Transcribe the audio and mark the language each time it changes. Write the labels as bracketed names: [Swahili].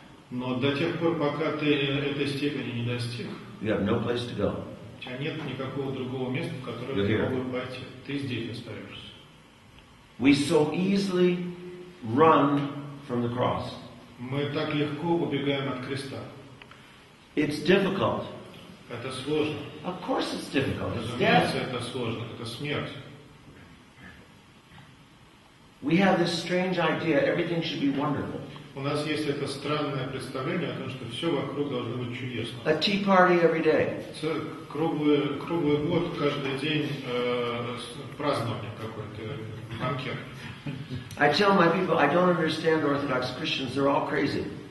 [Russian] Но до тех пор, пока ты этой степени не достиг, [English] you have no place to go. [Russian] у тебя нет никакого другого места, в которое [English] You're [Russian] ты [English] here. [Russian] мог бы пойти. Ты здесь остаешься. [English] We so easily run from the cross. [Russian] Мы так легко убегаем от креста. [English] It's difficult. [Russian] Это сложно. [English] Of course it's difficult. It's [Russian] Разумеется, [English] death. [Russian] это сложно. Это смерть. [English] We have this strange idea everything should be wonderful. [Russian] У нас есть это странное представление о том, что все вокруг должно быть чудесно. [English] A tea party every day. [Russian] Круглый год, каждый день празднование какое-то, банкет. [English] I tell my people, I don't understand Orthodox Christians, they're all crazy.